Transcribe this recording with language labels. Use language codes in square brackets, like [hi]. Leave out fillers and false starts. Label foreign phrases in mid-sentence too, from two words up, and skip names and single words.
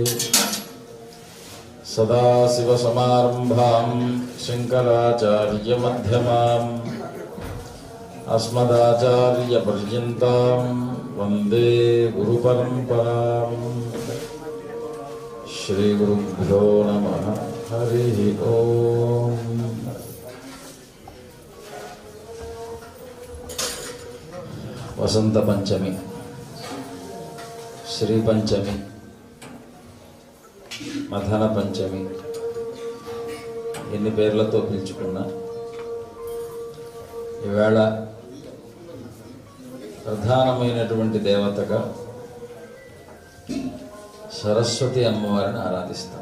[sa] सदाशिवसमारम्भां शङ्कराचार्यमध्यमाम् अस्मदाचार्यपर्यन्तां वन्दे गुरुपरम्पराम्। श्रीगुरुभ्यो नमः। हरिः ओम्। [te] వసంత పంచమి, శ్రీ పంచమి, మథన పంచమి, ఎన్ని పేర్లతో పిలుచుకున్నా ఈవేళ ప్రధానమైనటువంటి దేవతగా సరస్వతి అమ్మవారిని ఆరాధిస్తాం.